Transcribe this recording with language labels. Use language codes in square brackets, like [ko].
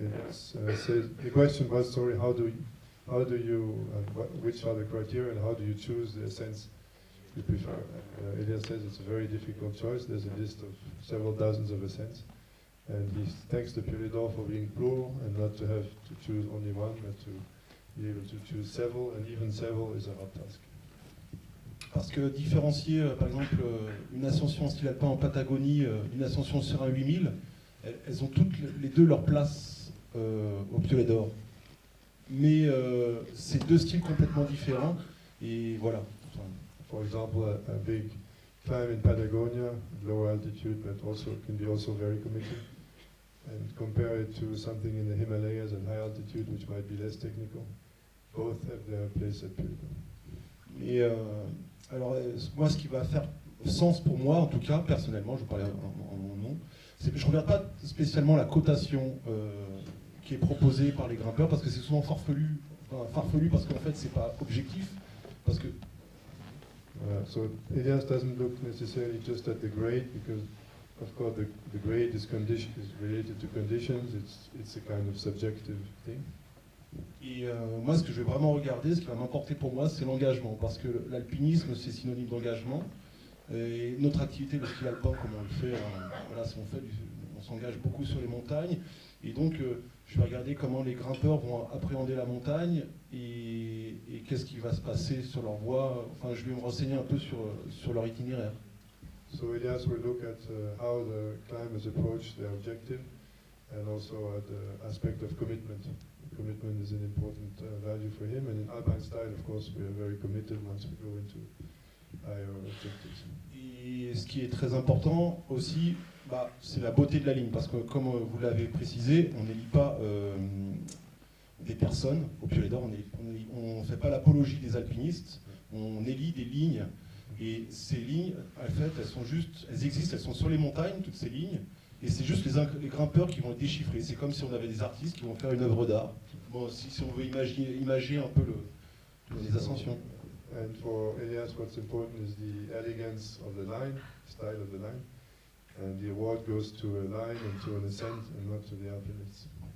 [en] So, the question was, sorry, how do you which are the criteria and how do you choose the ascents you prefer? Elias says it's a very difficult choice. There's a list of several dozens of ascents. And he thanks the Piolet d'Or for being plural and not to have to choose only one, but to be able to choose several, and even several is a hard task. [fr] Parce que différencier, par exemple, une ascension en style alpin en Patagonie d'une ascension sur un 8000, elles ont toutes les deux leur place au Piolet d'Or. Mais c'est deux styles complètement différents, et voilà. [en] For example, a big climb in Patagonia, low altitude, but also can be also very committed. And compare it to something in the Himalayas at high altitude, which might be less technical. Both have their place at Piolet d'Or. [fr] Et alors, moi, ce qui va faire sens pour moi, en tout cas, personnellement, je vais parler en mon nom, c'est que je ne regarde pas spécialement la cotation qui est proposée par les grimpeurs, parce que c'est souvent farfelu parce qu'en fait, c'est pas objectif, parce que [en] so Elias doesn't look necessarily just at the grade, because of course, the grade is related to conditions. It's a kind of subjective thing. [fr] Et moi, ce que je vais vraiment regarder, ce qui va m'importer pour moi, c'est l'engagement, parce que l'alpinisme, c'est synonyme d'engagement. Et notre activité, le ski alpin, comme on le fait, voilà, on s'engage beaucoup sur les montagnes. Et donc, je vais regarder comment les grimpeurs vont appréhender la montagne et qu'est-ce qui va se passer sur leur voie. Enfin, je vais me renseigner un peu sur leur itinéraire. [en] So Elias will look at how the climbers approach their objective and also at the aspect of commitment. Commitment is an important value for him, and in Alpine Style, of course, we are very committed once we go into higher objectives. [fr] Et ce qui est très important aussi, c'est la beauté de la ligne, parce que comme vous l'avez précisé, on n'élit pas des personnes au Piolet d'Or, on ne fait pas l'apologie des alpinistes, on élit des lignes, et ces lignes, en fait, elles existent, elles sont sur les montagnes, toutes ces lignes, et c'est juste les grimpeurs qui vont les déchiffrer. C'est comme si on avait des artistes qui vont faire une œuvre d'art. Bon, si on veut imager un peu les ascensions. [en] And for Elias, what's important is the elegance of the line, style of the line, and the award goes to a line and to an ascent and not to the alpinists.